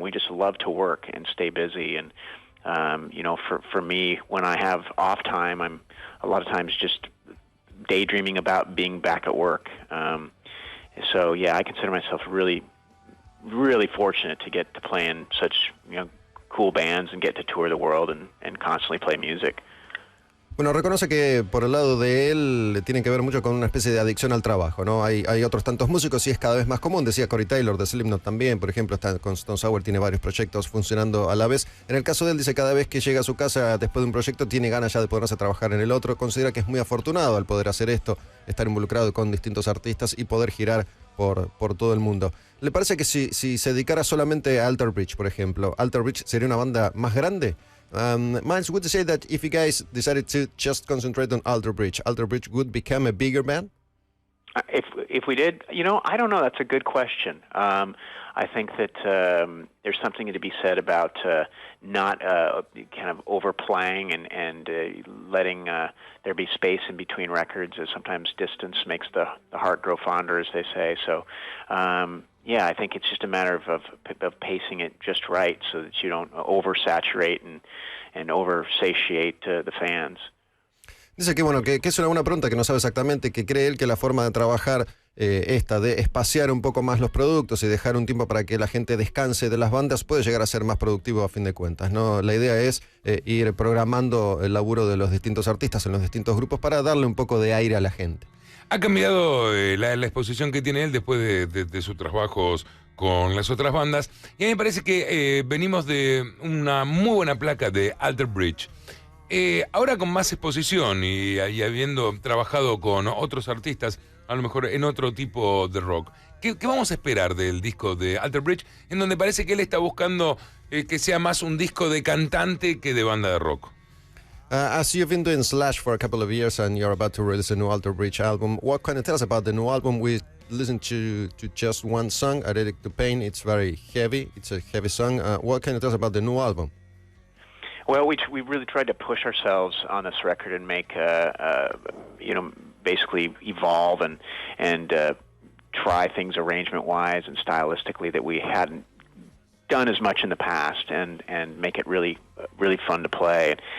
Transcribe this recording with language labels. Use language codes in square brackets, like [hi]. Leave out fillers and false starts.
[en] We just love to work and stay busy. And you know, for me, when I have off time, I'm a lot of times just daydreaming about being back at work. So yeah, I consider myself really fortunate to get to play in such, you know, cool bands and get to tour the world and constantly play music. [es] Bueno, reconoce que por el lado de él tiene que ver mucho con una especie de adicción al trabajo, ¿no? Hay otros tantos músicos y es cada vez más común. Decía Corey Taylor de Slipknot también, por ejemplo, está con Stone Sour, tiene varios proyectos funcionando a la vez. En el caso de él, dice cada vez que llega a su casa después de un proyecto tiene ganas ya de ponerse a trabajar en el otro. Considera que es muy afortunado al poder hacer esto, estar involucrado con distintos artistas y poder girar por todo el mundo. ¿Le parece que si se dedicara solamente a Alter Bridge, por ejemplo, Alter Bridge sería una banda más grande? [en] Myles, would you say that if you guys decided to just concentrate on Alter Bridge would become a bigger band? If we did, you know, I don't know. That's a good question. I think that there's something to be said about not kind of overplaying and letting there be space in between records. Sometimes distance makes the heart grow fonder, as they say. So, yeah, I think it's just a matter of pacing it just right so that you don't oversaturate and oversatiate the fans. [es] Dice que bueno, que es una buena pregunta, que no sabe exactamente, que cree él que la forma de trabajar esta de espaciar un poco más los productos y dejar un tiempo para que la gente descanse de las bandas puede llegar a ser más productivo a fin de cuentas, ¿no? La idea es ir programando el laburo de los distintos artistas en los distintos grupos para darle un poco de aire a la gente. Ha cambiado la exposición que tiene él después de sus trabajos con las otras bandas, y a mí me parece que venimos de una muy buena placa de Alter Bridge. Ahora con más exposición y habiendo trabajado con otros artistas, a lo mejor en otro tipo de rock, ¿qué vamos a esperar del disco de Alter Bridge, en donde parece que él está buscando que sea más un disco de cantante que de banda de rock? [en] As you've been doing Slash for a couple of years and you're about to release a new Alter Bridge album, what can you tell us about the new album? We listened to just one song, Addict to Pain. It's very heavy. It's a heavy song. What can you tell us about the new album? Well, we really tried to push ourselves on this record and make you know, basically evolve and try things arrangement-wise and stylistically that we hadn't done as much in the past, and make it really fun to play.